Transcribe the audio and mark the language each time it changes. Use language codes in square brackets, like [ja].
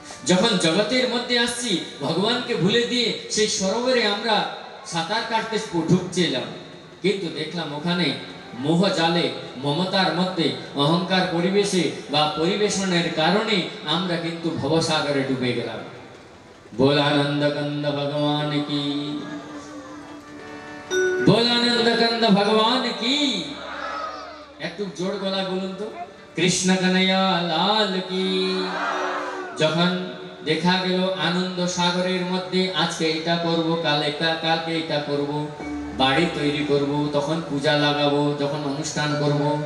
[bn] যখন জগতের মধ্যে আসছি, ভগবানকে ভুলে দিয়ে সেই সরোবরে আমরা সাঁতার কাটতে ঢুকছিলাম, কিন্তু দেখলাম ওখানে মোহ জালে, মমতার মধ্যে, অহংকার পরিবেশে বা পরিবেশনের কারণে আমরা কিন্তু ভবসাগরে ডুবে গেলাম। [hi] बोल आनंद कंद भगवान की, बोल आनंद कंद भगवान की। [bn] একটু জোর গলা বলুন তো, [hi] কৃষ্ণ কন্হैया লাল কি। [bn] যখন দেখা গেল আনন্দ সাগরের মধ্যে আজকে এটা করব, কালকে এটা করব, বাড়ি তৈরি করব, তখন পূজা লাগাবো, যখন অনুষ্ঠান করব।